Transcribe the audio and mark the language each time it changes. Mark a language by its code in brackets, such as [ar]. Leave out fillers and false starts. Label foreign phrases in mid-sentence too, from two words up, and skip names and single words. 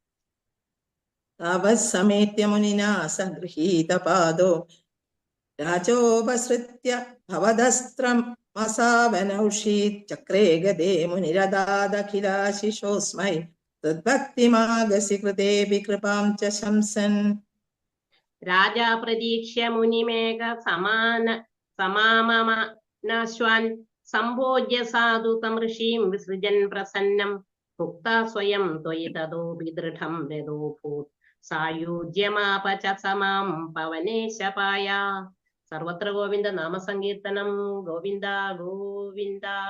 [sa] तावत्समेत्य मुनिना सगृहीतपादो राजोपसृत्य भवदस्त्रमसावनौषीत् चक्रे गदे मुनिरदादखिलाशिषोऽस्मै तद्भक्तिमागसि कृतेऽपि कृपां च शंसन्. राजा प्रतीक्ष्य मुनिमेघ समामनाश्वान् സംഭോജ്യ സാധു തമൃഷീം വിസൃജൻ പ്രസന്നം ഭുക്താ സ്വയം ത്വയി തതോപി ദൃഢം രഥോഭൂത് സായുജ്യമാപച സമാം പവനേശപായ. സർവത്ര ഗോവിന്ദ നാമസങ്കീർത്തനം. ഗോവിന്ദ ഗോവിന്ദ.